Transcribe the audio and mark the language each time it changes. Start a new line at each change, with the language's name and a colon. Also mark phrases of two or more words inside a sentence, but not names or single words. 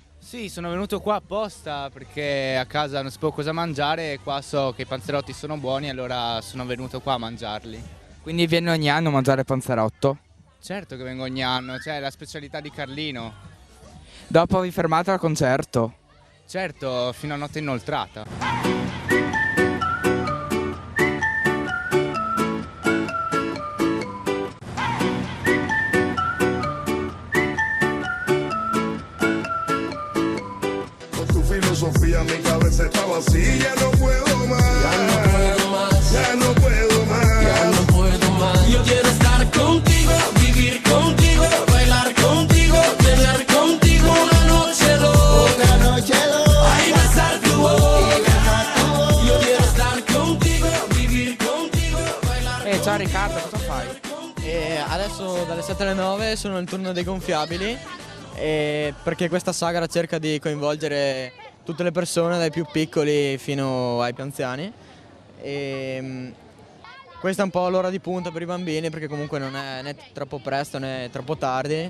Italian: Sì, sono venuto qua apposta perché a casa non sapevo cosa mangiare e qua so che i panzerotti sono buoni, allora sono venuto qua a mangiarli. Quindi vieni ogni anno a mangiare panzerotto? Certo che vengo ogni anno, cioè è la specialità di Carlino. Dopo vi fermate al concerto? Certo, fino a notte inoltrata.
Spanish: Filosofía, mi cabeza está vacía, no puedo más, ya no puedo más, ya no puedo más. Yo quiero estar contigo, vivir contigo, bailar contigo, tener contigo una noche loca, ay, besar tu boca. Yo quiero estar contigo, vivir contigo, bailar
Italian: ciao Riccardo, cosa fai? Adesso dalle 7 alle 9 sono il turno dei gonfiabili perché questa sagra cerca di coinvolgere tutte le persone dai più piccoli fino ai più anziani e questa è un po' l'ora di punta per i bambini perché comunque non è né troppo presto né troppo tardi.